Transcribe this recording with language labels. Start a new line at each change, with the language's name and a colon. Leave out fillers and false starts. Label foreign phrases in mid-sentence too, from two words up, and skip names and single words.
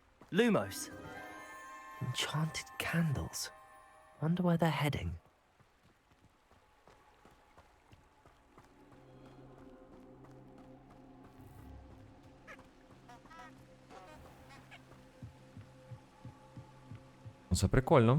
English: Lumos. Enchanted candles. Wonder where they're heading.
Ukrainian: Це прикольно.